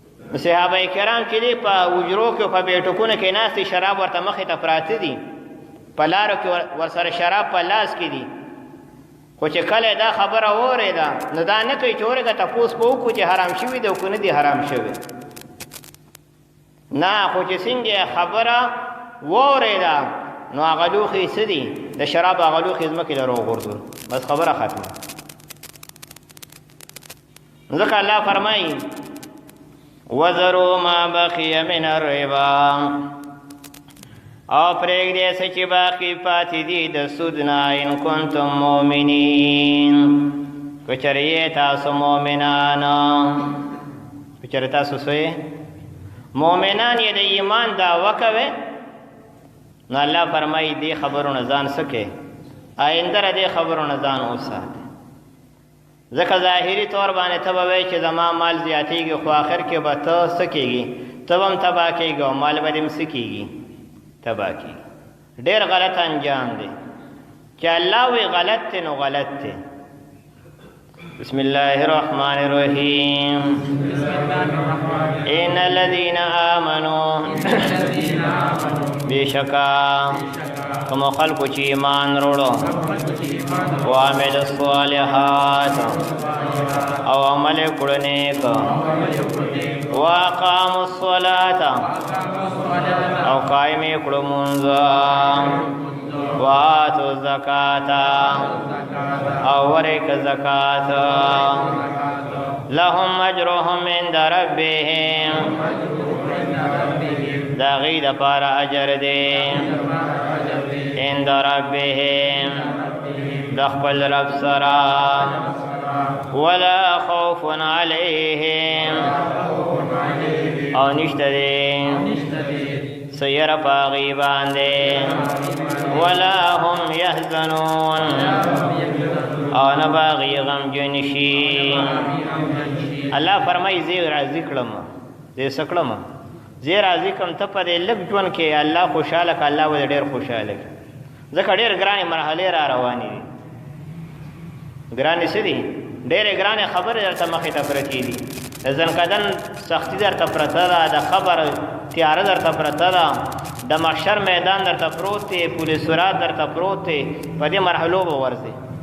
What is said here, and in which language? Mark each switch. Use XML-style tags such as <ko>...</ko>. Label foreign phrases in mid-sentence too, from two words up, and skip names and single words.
<ps>صحابه کرام چې دی په وجرو کې په بیټکونو کې ناستي شراب ورته مخې ته پراته دي په لارو کې ورسره شراب په لاس کې دي خو چې کله دا خبره واورېده نو دا نه کوي چې ورګه تپوس به وکړو چې حرام شوي دی او که نه دي حرام شوي نه خو چې څنګه خبره واورېده نو هغه لوښي څه دي د شراب هغه لوښي ځمکې له راوغورځول بس خبره ختمه ځکه الله فرمایي</ps> <ar>وذروا ما بقي من الربا</ar> <ps>او پرېږدئ څه چې باقي پاتې دي د سود نه</ps> <ar>ان کنتم مؤمنین</ar> <ps>که چېرې یې تاسو مؤمنان که چېرې تاسو څه یې مؤمنان یې د ایمان دعوه کوئ نو الله فرمایي دې خبرو نه ځان څه کوې آینده د دې خبرو نه ځان وساتئ ځکه ظاهري طور باندې ته به وایې چې زما مال زیاتېږي خو آخر کې به ته څه کېږي ته به هم تباه کېږي او مال به دې هم څه کېږي تباه کېږي ډېر غلط انجام دی چې الله وی غلط دی نو غلط دی</ps> <ar>بسم الله الرحمن الرحیم ان الذين آمنوا</ar> <ps>بشکا کوم خلکو چې ایمان وروړو</ps> <ar>وعمل الصالحات</ar> <ps>او عمل کړو نیک</ps> <ar>واقاموا الصلاة</ar> <ps>او قائم کړو مونږ</ps> <ar>واتو الزکات</ar> <ps>او ورک زکات</ps> <ar>لهم اجرهم عند ربهم</ar> <ps>دا غي د پاره اجر دی</ps> <ar>عند ربهم</ar> <ps>د خپل رب سره</ps> <ar>ولا خوف عليهم</ar> <ps>او نشته دی سیر پاغي باندې</ps> <ar>ولا هم يحزنون</ar> <ps>او نه باغي غم جنشي الله فرمای زی راضی کړم دې سکړم زی راضی کوم ته په دې لږ ژوند کې الله خوشاله ک الله ول ډېر خوشاله ځکه ډېر ګرانې مرحله را روانې دي ګرانې څه دي ډېرې ګرانې خبرې درته مخې ته پرتې دي د ځنکدن سختي درته پرته ده د خبر تیاره درته پرته ده د محشر میدان درته پروت دی پولیس سرات درته پروت دی په دې مرحلو به ورځې</ps>